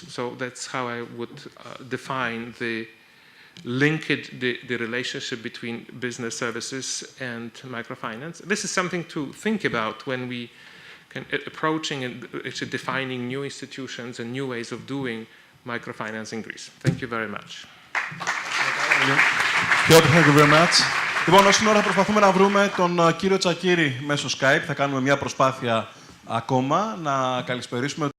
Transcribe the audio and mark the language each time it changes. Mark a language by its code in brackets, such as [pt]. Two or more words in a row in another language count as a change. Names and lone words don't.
[en] So that's how I would define the linkage, the relationship between business services and microfinance. This is something to think about when we can approaching and actually defining new institutions and new ways of doing microfinance in Greece. Thank you very much. Thank you very much. [el] Λοιπόν, όσοι ώρα προσπαθούμε να βρούμε τον κύριο Τσακίρη μέσω Skype, θα κάνουμε μια προσπάθεια ακόμα να καλησπερίσουμε